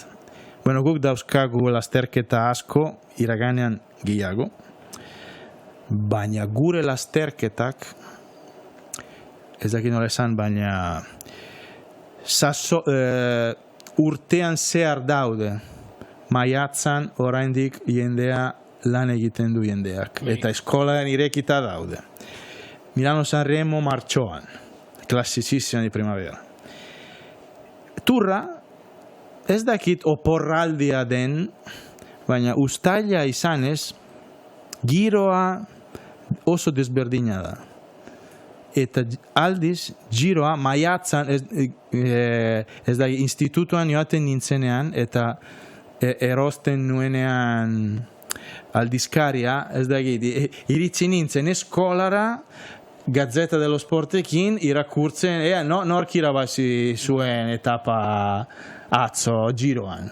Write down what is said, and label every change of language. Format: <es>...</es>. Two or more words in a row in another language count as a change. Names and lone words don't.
<eu>Bueno, guk dauzkagu lasterketa asko iraganean gehiago, baina gure lasterketak, ez dakit nola esan, baina urtean zehar daude, maiatzan oraindik jendea lan egiten du jendeak, eta eskolan irekita daude. Milano-San Remo martxoan,</eu> <it>klassicissima di primavera.</it> <eu>Turra, ez dakit oporraldia den, baina uztaila izanez, giroa oso desberdina da. Eta aldiz, giroa maiatzan, ez da, institutuan joaten nintzenean, eta erosten nuenean aldizkaria, ez da, iritsi nintzen eskolara, Gazzetta dello Sportekin irakurtzen, nork irabazi zuen etapa atzo giroan.</eu>